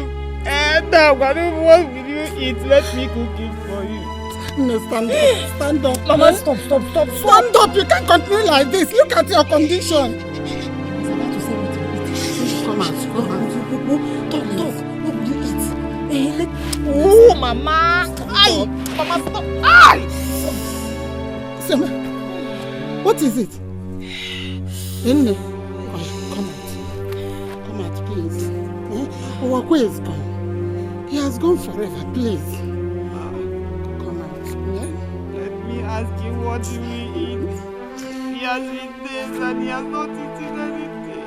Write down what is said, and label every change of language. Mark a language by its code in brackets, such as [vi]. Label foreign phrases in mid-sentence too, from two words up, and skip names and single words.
[en] What will you eat? Let me cook it for you. No, stand up. Mama, stop. Stand up. You can't continue like this. Look at your condition. He's about to say what he will eat. Come out. Talk. What will you eat? Oh, Mama. Aye. Mama, stop. Aye. Sema, what is it? Come out. Owakwe is gone. He has gone forever, please. Come out. Yeah? Let me ask you, what do we eat? He has been days and he has not eaten anything.